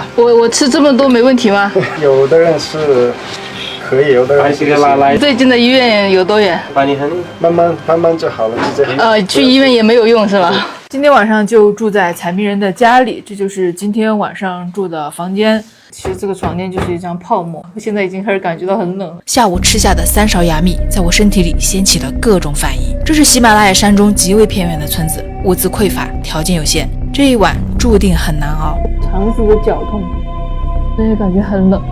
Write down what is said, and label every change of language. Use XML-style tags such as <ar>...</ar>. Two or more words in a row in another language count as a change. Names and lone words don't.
<zh>我吃這麼多沒問題嗎？有的人是可以，有的人是拉拉。最近的醫院有多遠？慢慢就好了，就這樣。去醫院也沒有用是吧？今天晚上就住在採蜜人的家裡，這就是今天晚上住的房間。其實這個床墊就是一張泡沫，我現在已經開始感覺到很冷。下午吃下的3勺芽蜜，在我身體裡掀起了各種反應。這是喜馬拉雅山中極為偏遠的村子，物資匱乏，條件有限，這一晚注定很難熬。長期的腳痛，所以感覺很冷。</zh>